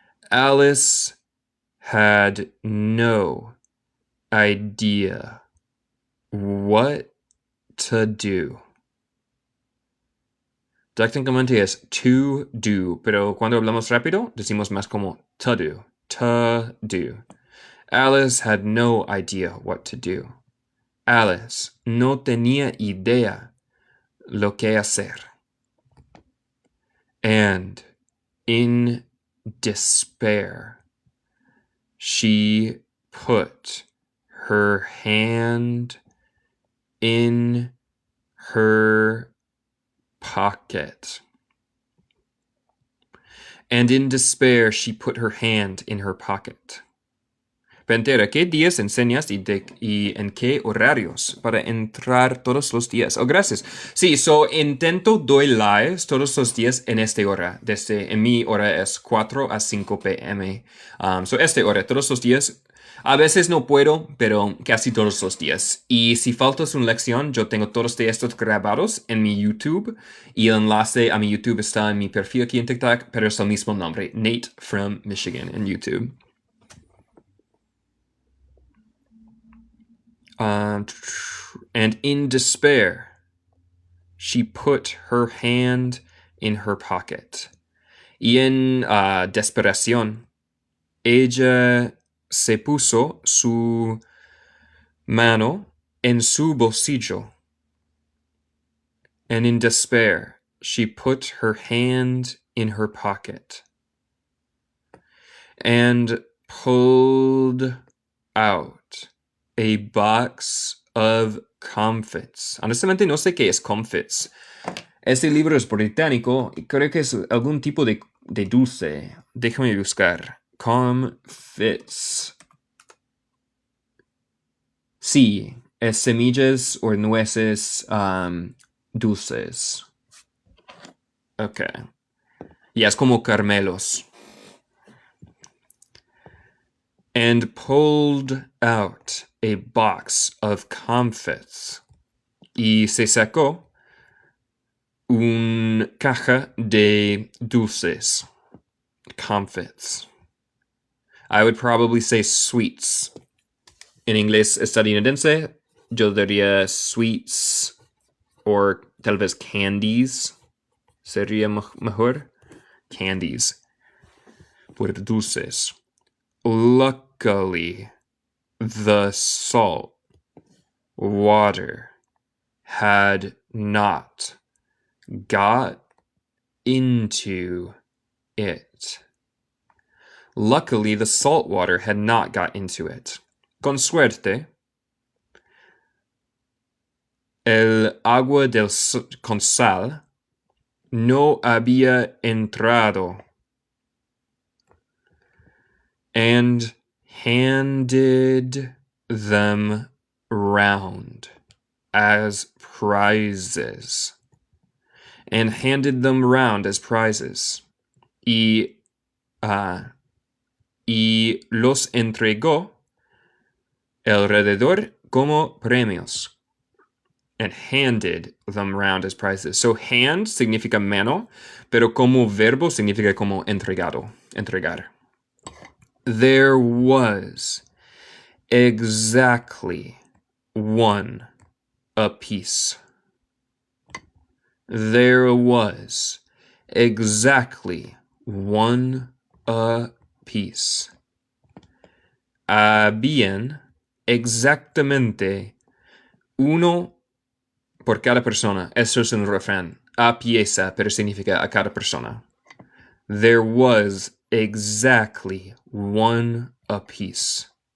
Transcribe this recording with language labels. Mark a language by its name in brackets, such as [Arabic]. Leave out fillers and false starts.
[English] Alice had no idea what to do. [Spanish] Técnicamente es to do, pero cuando hablamos rápido, decimos más como to do. [English] To do. Alice had no idea what to do. [Spanish] Alice no tenía idea lo que hacer. [English] And in despair, she put her hand in her pocket. And in despair, she put her hand in her pocket. [Spanish] Pantera, ¿qué días enseñas y en qué horarios para entrar todos los días? Oh, gracias. Sí, intento doy lives todos los días en esta hora. En mi hora es 4 a 5 p.m. Esta hora, todos los días. A veces no puedo, pero casi todos los días. Y si faltas una lección, yo tengo todos estos grabados en mi YouTube. Y el enlace a mi YouTube está en mi perfil aquí en TikTok, pero es el mismo nombre. [English] Nate from Michigan en YouTube. And in despair, she put her hand in her pocket. [Spanish] Y en desesperación, ella se puso su mano en su bolsillo. [English] And in despair, she put her hand in her pocket and pulled out a box of comfits. [Spanish] Honestamente no sé qué es comfits. Este libro es británico y creo que es algún tipo de dulce. Déjame buscar. Comfits. Sí, es semillas o nueces dulces. Ok. Y es como caramelos. [English] And pulled out a box of comfits. [Spanish] Y se sacó una caja de dulces. [English] Comfits. I would probably say sweets. [Spanish] En inglés estadounidense, yo diría sweets or tal vez candies. Sería mejor. Candies. Por dulces. [English] Luckily, the salt water had not got into it. Luckily, the salt water had not got into it. [Spanish] Con suerte, el agua con sal no había entrado. And [English] handed them round as prizes. And handed them round as prizes. [Spanish] Y los entregó alrededor como premios. [English] And handed them round as prizes. So hand [Spanish] significa mano, pero como verbo significa como entregado, entregar. [English] There was exactly one apiece. There was exactly one apiece. [Spanish] Habían exactamente uno por cada persona. Eso es un refrán. A pieza, pero significa a cada persona. [English] There was exactly one apiece.